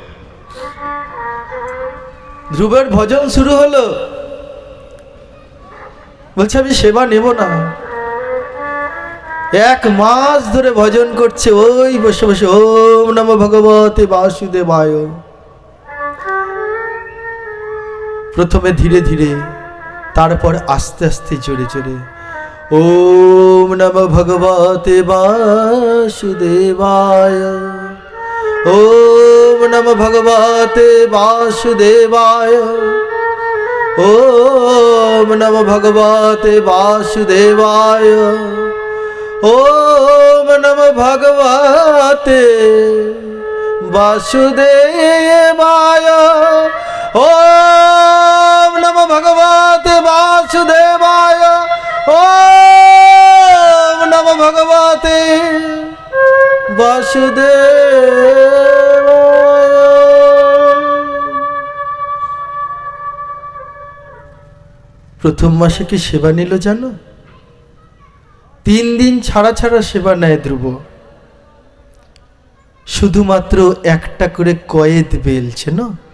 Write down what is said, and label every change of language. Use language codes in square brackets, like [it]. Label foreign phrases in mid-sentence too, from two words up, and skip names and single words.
[bn] ধ্রুবের ভজন শুরু হলো, বলছে আমি সেবা নেব না। 1 মাস ধরে ভজন করছে, ওই বসে বসে [sa] ওম নমো ভগবতে বাসুদেবায়। [bn] প্রথমে ধীরে ধীরে, তারপর আস্তে আস্তে জোরে জোরে [sa] ওম নমো ভগবতে বাসুদেবায়, ওম নমো ভগবতে বাসুদেবায়, ওম নমো ভগবতে বাসুদেবায়, ওম নমো ভগবতে বাসুদেবায়, ওম নমো ভগবতে বাসুদেবায়, ওম নমো ভগবতে বাসুদেবায়। [bn] প্রথম মাসে কি সেবা নিল জানো? 3 দিন ছাড়া ছাড়া সেবা নেয় ধ্রুব। শুধুমাত্র একটা করে কয়েদ বেল, চেনো?